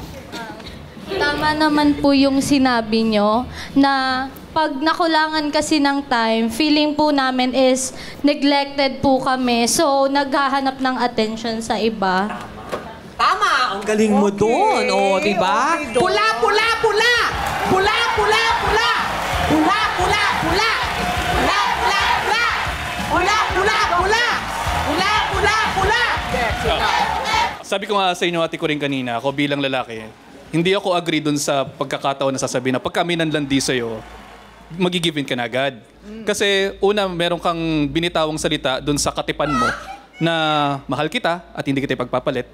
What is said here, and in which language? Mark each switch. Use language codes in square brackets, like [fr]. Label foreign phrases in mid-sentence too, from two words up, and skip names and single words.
[tl] Tama naman po yung sinabi nyo na pag nakulangan kasi ng time, [en] feeling po namin is neglected [tl] po kami. So, naghahanap ng attention sa iba. Tama! Ang galing mo doon. O, di ba? Okay, Pula, pula, pula! Pula, pula, pula! Pula, pula, pula! Pula, pula, pula! Pula, pula, pula! Pula, pula, pula! Sabi ko nga sa inyo, Ate Kuring, kanina, ako bilang lalaki, hindi ako agree dun sa pagkakataon na sasabihin na pag kami nanlandi sa'yo, magigivin ka na agad. Kasi una, meron kang binitawang salita dun sa katipan mo na mahal kita at hindi kita ipagpapalit.